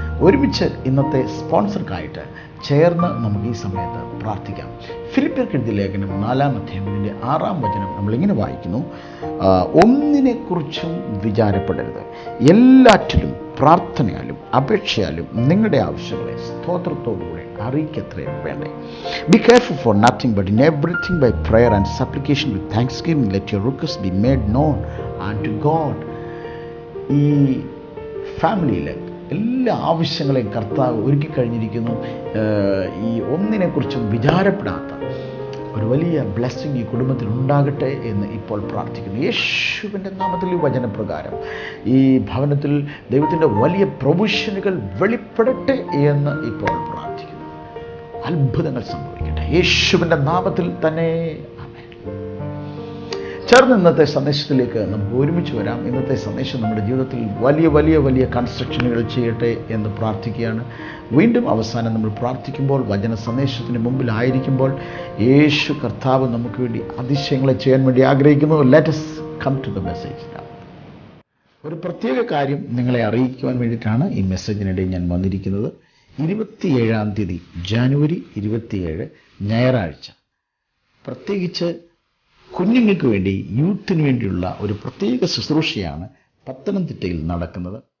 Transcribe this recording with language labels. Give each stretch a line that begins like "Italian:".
Malayalam: ഒരുമിച്ച് ഇന്നത്തെ സ്പോൺസർക്കായിട്ട് ചേർന്ന് നമുക്ക് ഈ സമയത്ത് പ്രാർത്ഥിക്കാം. ഫിലിപ്പിയർക്ക് എഴുതിയ ലേഖനം 4-ാം അധ്യായത്തിൻ്റെ 6-ാം വചനം നമ്മളിങ്ങനെ വായിക്കുന്നു: ഒന്നിനെക്കുറിച്ചും വിചാരപ്പെടരുത്, എല്ലാറ്റിലും പ്രാർത്ഥനയാലും അപേക്ഷയാലും നിങ്ങളുടെ ആവശ്യങ്ങളെ സ്തോത്രത്തോടുകൂടെ അറിയിക്കത്രേ വേണ്ടേ.
English: Be careful for nothing, but in everything by prayer and supplication with thanksgiving let your requests be made known unto God.
Malayalam: ഈ ഫാമിലിയിൽ എല്ലാ ആവശ്യങ്ങളെയും കർത്താവ് ഒരുക്കി കഴിഞ്ഞിരിക്കുന്നു. ഈ ഒന്നിനെക്കുറിച്ചും വിചാരപ്പെടാത്ത ഒരു വലിയ ബ്ലെസ്സിങ് ഈ കുടുംബത്തിൽ ഉണ്ടാകട്ടെ എന്ന് ഇപ്പോൾ പ്രാർത്ഥിക്കുന്നു. യേശുവിൻ്റെ നാമത്തിൽ ഈ വചനപ്രകാരം ഈ ഭവനത്തിൽ ദൈവത്തിൻ്റെ വലിയ പ്രൊവിഷനുകൾ വെളിപ്പെടട്ടെ എന്ന് ഇപ്പോൾ പ്രാർത്ഥിക്കുന്നു. അത്ഭുതങ്ങൾ സംഭവിക്കട്ടെ യേശുവിൻ്റെ നാമത്തിൽ തന്നെ. ചേർന്ന് ഇന്നത്തെ സന്ദേശത്തിലേക്ക് നമുക്ക് ഒരുമിച്ച് വരാം. ഇന്നത്തെ സന്ദേശം നമ്മുടെ ജീവിതത്തിൽ വലിയ വലിയ വലിയ കൺസ്ട്രക്ഷനുകൾ ചെയ്യട്ടെ എന്ന് പ്രാർത്ഥിക്കുകയാണ്. വീണ്ടും അവസാനം നമ്മൾ പ്രാർത്ഥിക്കുമ്പോൾ, വചന സന്ദേശത്തിന് മുമ്പിലായിരിക്കുമ്പോൾ യേശു കർത്താവ് നമുക്ക് വേണ്ടി അതിശയങ്ങളെ ചെയ്യാൻ വേണ്ടി ആഗ്രഹിക്കുന്നു.
English: Let us come to the message now.
Malayalam: ഒരു പ്രത്യേക കാര്യം നിങ്ങളെ അറിയിക്കുവാൻ വേണ്ടിയിട്ടാണ് ഈ മെസ്സേജിനിടെ ഞാൻ വന്നിരിക്കുന്നത്. 27-ാം തീയതി ജാനുവരി 27 ഞായറാഴ്ച, പ്രത്യേകിച്ച് കുഞ്ഞുങ്ങൾക്ക് വേണ്ടി, യൂത്തിന് വേണ്ടിയുള്ള ഒരു പ്രത്യേക ശുശ്രൂഷയാണ് പത്തനംതിട്ടയിൽ നടക്കുന്നത്.